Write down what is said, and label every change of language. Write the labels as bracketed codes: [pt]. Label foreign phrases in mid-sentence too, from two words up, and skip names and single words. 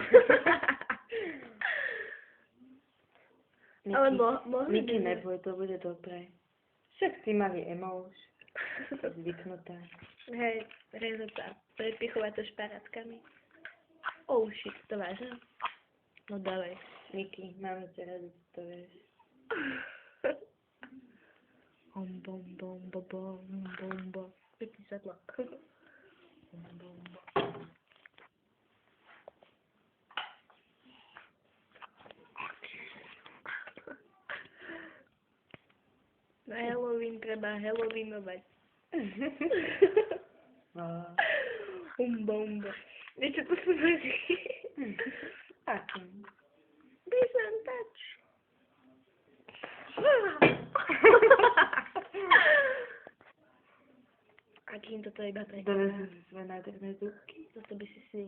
[sk] Ale mohli Niky, by sme. neboj, to bude dobré. Však ty mali emouš. Zvyknutá. Hej, rezatá. Prepichovať to šparátkami. [en] Oh shit, [sk] to vážne? No dávaj. Niky, máme ťa radi, to vieš. Bom, bom, bom, bom, bom, bom, bom. Vypni svetlo. Bom, bom, bom. Na Halloween treba Halloweenovať. Bom. Vieš, čo to sú noži? Akým? [en] Decent touch. [sk] Akým toto iba tak? Dovezú si svoje nádherné zúbky. Toto by si...